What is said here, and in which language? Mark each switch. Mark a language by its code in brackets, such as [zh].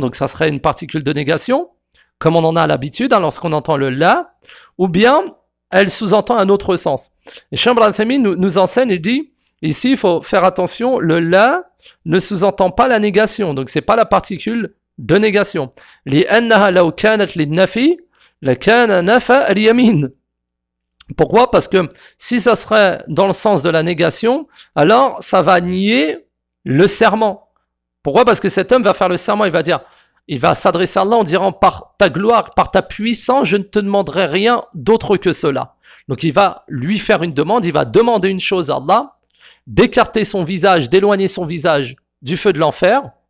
[fr] Donc ça serait une particule de négation, comme on en a l'habitude hein, lorsqu'on entend le la. Ou bien elle sous-entend un autre sens. Cheikh Al-Uthaymeen nous enseigne et dit ici il faut faire attention. Le la ne sous-entend pas la négation. Donc c'est pas la particule de négation. [ar] لِأَنَّهَا لَوْ كَانَتْ لِلنَّفِي لَكَانَ نَفَا الْيَمِينَ [fr] Pourquoi? Parce que si ça serait dans le sens de la négation, alors ça va nier le serment. Pourquoi? Parce que cet homme va faire le serment, il va dire Il va s'adresser à Allah en disant, par ta gloire, par ta puissance, je ne te demanderai rien d'autre que cela. Donc il va lui faire une demande, il va demander une chose à Allah, d'écarter son visage, d'éloigner son visage du feu de l'enfer.